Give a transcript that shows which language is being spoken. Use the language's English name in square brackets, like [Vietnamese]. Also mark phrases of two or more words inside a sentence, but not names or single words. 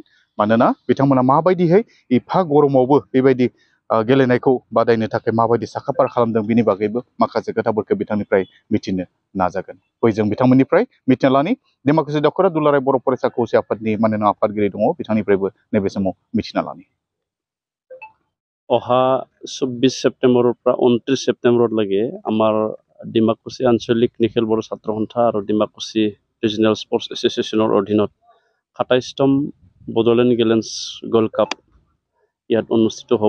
[Bodo] मानोना बिथांमोना माबायदिहै एफा गरमावबो बेबायदि गेलेनायखौ बादायनो थाखाय माबायदि साखाफारा खालामदों बिनि बागैबो माखासे खोथाफोरखौ बिथांनिफ्राय मिथिनो नाजागोन। फै जों बिथांमोननिफ्राय मिथिना लानि डिमाकुसि दखरा दुलाराय बर' फरायसा खौसे आफादनि मानोना आफादगिरि दङ, बिथांनिफ्रायबो नैबे समाव मिथिना लानि। [Assamese] অহা 24 সেপ্টেম্বৰৰ পৰা 29 সেপ্টেম্বৰলৈকে আমাৰ ডিমাকুসি আঞ্চলিক নিখিল বড়ো ছাত্ৰ সন্থা আৰু ডিমাকুসি ৰিজনেল স্পৰ্টছ এছ'চিয়েশ্যনৰ অধীনত 27তম বডোলেণ্ড গেলেন্স গল্ড কাপ ইয়াত অনুষ্ঠিত হ'ব।